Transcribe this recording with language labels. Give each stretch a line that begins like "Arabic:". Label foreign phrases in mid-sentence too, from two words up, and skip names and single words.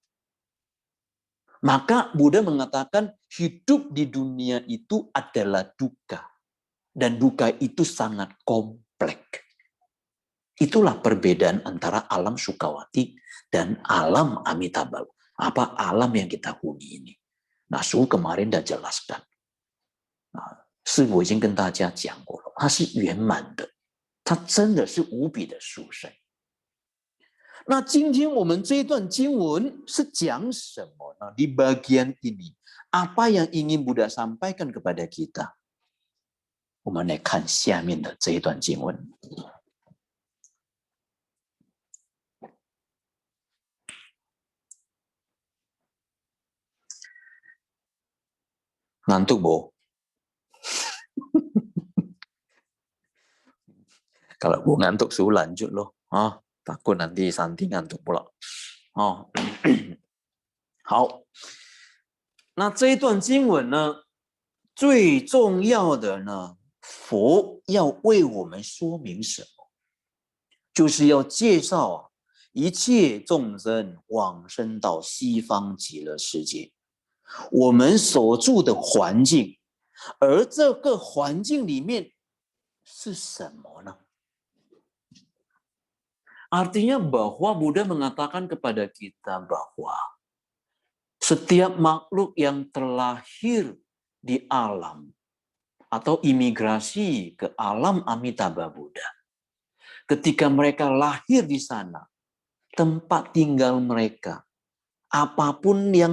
Indonesian: Maka Buddha mengatakan hidup di dunia itu adalah duka. Dan duka itu sangat kompleks. Itulah perbedaan antara alam Sukawati dan alam Amitabha. Apa alam yang kita huni ini. Nah, Su kemarin dah jelaskan. Nah,
Chinese: 师父已经跟大家讲过了，它是圆满的。它真的是无比的殊胜。那今天我们这一段经文是讲什么呢？
Indonesian: Di bagian ini, apa yang ingin Buddha sampaikan kepada kita?
Chinese: 我们来看下面的这一段经文。
Indonesian: Ngantuk, Bo? Kalau Bu ngantuk, suruh lanjut loh. Takut nanti Santi ngantuk pula.
Chinese: 好，那这一段经文呢，最重要的呢，佛要为我们说明什么？就是要介绍一切众生往生到西方极乐世界，我们所住的环境，而这个环境里面是什么呢？
Indonesian: Artinya bahwa Buddha mengatakan kepada kita bahwa setiap makhluk yang terlahir di alam atau imigrasi ke alam Amitabha Buddha, ketika mereka lahir di sana, tempat tinggal mereka, apapun yang